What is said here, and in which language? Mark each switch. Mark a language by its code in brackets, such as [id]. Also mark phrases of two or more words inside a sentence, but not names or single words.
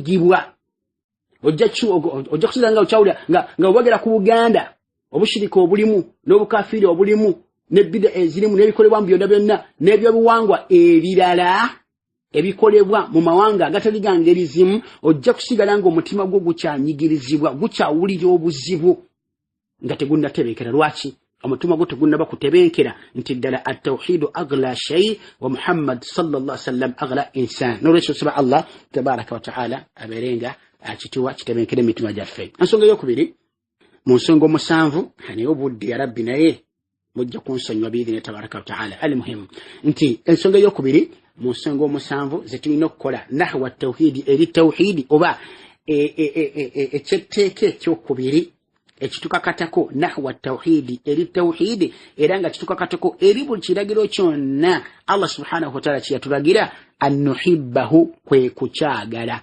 [lg] Ojja kusigala nga okyawulira nga obagera ku Buganda obushirika obulimu n'obukafiri obulimu n'ebida ezirimu n'ebikolebwa mu byonna byonna n'ebyobuwangwa ebirala ebikolebwa mu mawanga agatali ga ngeri zimu ojja kusigala ng'omutima gwo gukyanyigirizibwa gukyawulira obuzibu nga tegunnatebenkera. Lwaki? omutima gwo tegunnaba kutebenkera nti ddala [ar] التوحيد أغلى شيء ومحمد صلى الله عليه وسلم أغلى إنسان. [lg] N'olwekyo nsaba Allah [ar] تبارك وتعالى [lg] abeerenga akituwa kitebenkere emitima gyaffe. Ensonga ey'okubiri mu nsonga omusanvu naye obudde [ar] يا ربي [lg] naye mujja kunsonyiwa [ar] بإذن تبارك وتعالى. [lg] Al-muhimu nti ensonga ey'okubiri mu nsonga omusanvu zetulina okukola [ar] نحو توحيد [lg] eri tawhidi oba ekyeteeka ekyokubiri ekitukakatako [ar] نحو توحيد [lg] eri tawhidi era nga kitukakatako eri buli kiragiro kyonna Allah [ar] سبحانه وتعالى [lg] kyeyatulagira annuhibbahu kwe kukyagala.